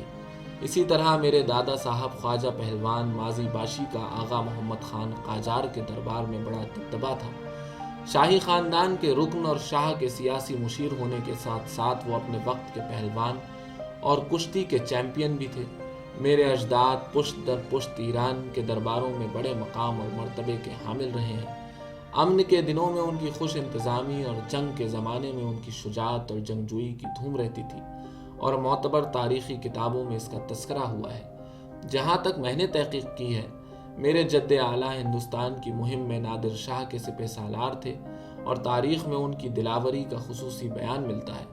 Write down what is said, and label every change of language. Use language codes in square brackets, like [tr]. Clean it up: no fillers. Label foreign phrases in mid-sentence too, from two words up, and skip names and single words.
[ur] اسی طرح میرے دادا صاحب خواجہ پہلوان ماضی باشی کا آغا محمد خان قاجار کے دربار میں بڑا دبدبہ تھا۔ شاہی خاندان کے رکن اور شاہ کے سیاسی مشیر ہونے کے ساتھ ساتھ وہ اپنے وقت کے پہلوان اور کشتی کے چیمپئن بھی تھے۔ میرے اجداد پشت در پشت ایران کے درباروں میں بڑے مقام اور مرتبے کے حامل رہے ہیں۔ امن کے دنوں میں ان کی خوش انتظامی اور جنگ کے زمانے میں ان کی شجاعت اور جنگجوئی کی دھوم رہتی تھی، اور معتبر تاریخی کتابوں میں اس کا تذکرہ ہوا ہے۔ جہاں تک میں نے تحقیق کی ہے، میرے جد اعلیٰ ہندوستان کی مہم میں نادر شاہ کے سپہ سالار تھے، اور تاریخ میں ان کی دلاوری کا خصوصی بیان ملتا ہے۔